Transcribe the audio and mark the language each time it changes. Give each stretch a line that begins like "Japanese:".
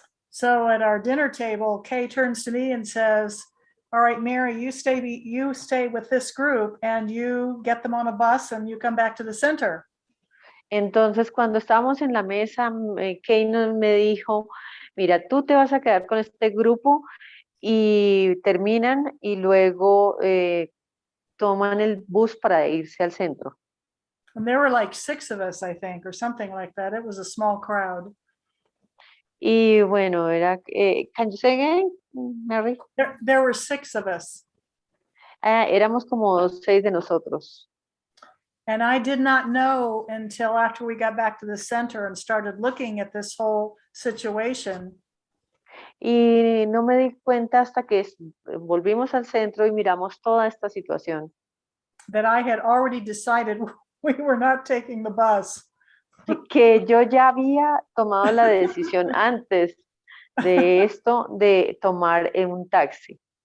English: So at our dinner table, Kay turns to me and says, all right, Mary, you stay with this group and you get them on a bus and you come back to the center.
Spanish: Entonces, cuando estábamos en la mesa, Kay me dijo, mira, tú te vas a quedar con este grupo y terminan y luego toman el bus para irse al centro.
English: And there were like 6 of us, I think, or something like that. It was a small crowd.
Spanish: Y bueno, era,
English: can you say again, Mary? There were 6 of us.
Spanish: Éramos como 6 de nosotros.
English: And I did not know until after we got back to the center and started looking at this whole situation.
Spanish: Y no me di cuenta hasta que volvimos al centro y miramos toda esta situación.
English: That I had already decided we were not taking the bus.
Spanish: Que yo ya había tomado la decisión antes de esto de tomar un taxi.